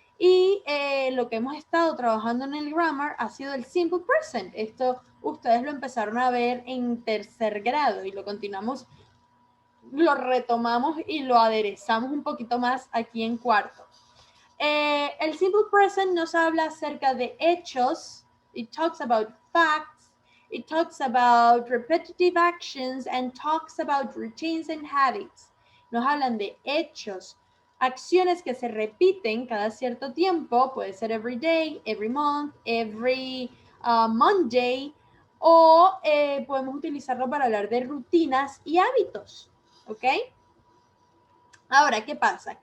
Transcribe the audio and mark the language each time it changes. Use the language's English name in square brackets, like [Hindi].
[Spanish] Y lo que hemos estado trabajando en el grammar ha sido el simple present. Esto ustedes lo empezaron a ver en tercer grado y lo continuamos, lo retomamos y lo aderezamos un poquito más aquí en cuarto. El simple present nos habla acerca de hechos. [English] It talks about facts. It talks about repetitive actions and talks about routines and habits. [Spanish] Nos hablan de hechos, acciones que se repiten cada cierto tiempo, puede ser [English] every day, every month, every Monday, [Spanish] o podemos utilizarlo para hablar de rutinas y hábitos, ¿ok? Ahora, ¿qué pasa?